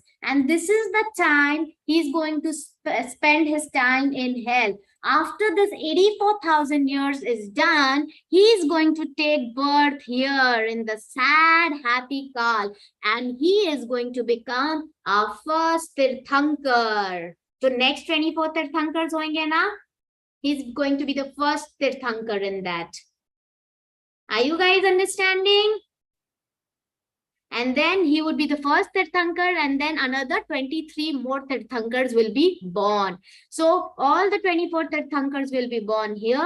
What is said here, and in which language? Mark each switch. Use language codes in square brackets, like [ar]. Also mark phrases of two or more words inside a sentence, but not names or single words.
[en] And this is the time he's going to spend his time in hell. After this 84,000 years is done, he's going to take birth here in the sad, happy Kaal. And he is going to become our first Teerthankar. So next 24 Teerthankars [hi] होंगे ना? [en] He's going to be the first Teerthankar in that. Are you guys understanding? And then he would be the first Teerthankar, and then another 23 more Teerthankars will be born. So all the 24 Teerthankars will be born here.